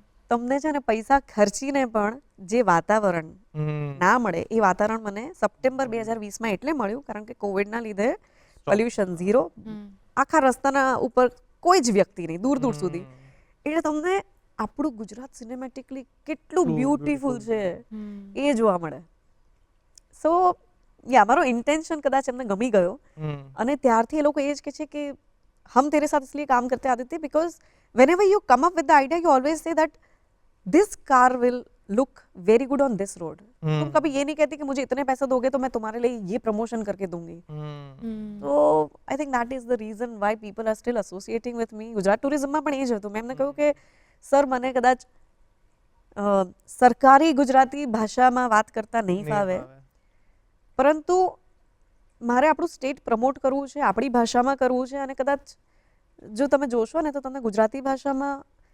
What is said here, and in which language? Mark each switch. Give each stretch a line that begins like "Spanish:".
Gujarati: તમને છે ને પૈસા ખર્ચીને પણ જે વાતાવરણ ના મળે એ વાતાવરણ મને સપ્ટેમ્બર 2020માં એટલે મળ્યું, કારણ કે કોવિડના લીધે પોલ્યુશન ઝીરો, આખા રસ્તાના ઉપર કોઈ જ વ્યક્તિ નહીં, દૂર દૂર સુધી. એટલે તમને આપણું ગુજરાત સિનેમેટિકલી કેટલું બ્યુટીફુલ છે એ જોવા મળે. સો મારો ઇન્ટેન્શન કદાચ એમને ગમી ગયો, અને ત્યારથી એ લોકો એ જ કહે છે કે
Hindi: हम तेरे साथ इसलिए काम करते Aditya
English: because whenever you come up with the idea you always say that this car will look very good on this road.
Hindi: तुम कभी ये नहीं कहती कि मुझे इतने पैसे दोगे तो मैं तुम्हारे लिए ये प्रमोशन करके दूंगी.
English: So I think that is the reason why people are still associating with me.
Gujarati: Gujarat ટુરિઝમમાં પણ એ જ હતું. મેં એમને કહ્યું કે સર મને કદાચ સરકારી ગુજરાતી ભાષામાં વાત કરતા નહીં ફાવે, પરંતુ મારે આપણું સ્ટેટ પ્રમોટ કરવું છે, આપણી ભાષામાં કરવું છે, અને કદાચ જો તમે જોશો ને તો તમને ગુજરાતી ભાષામાં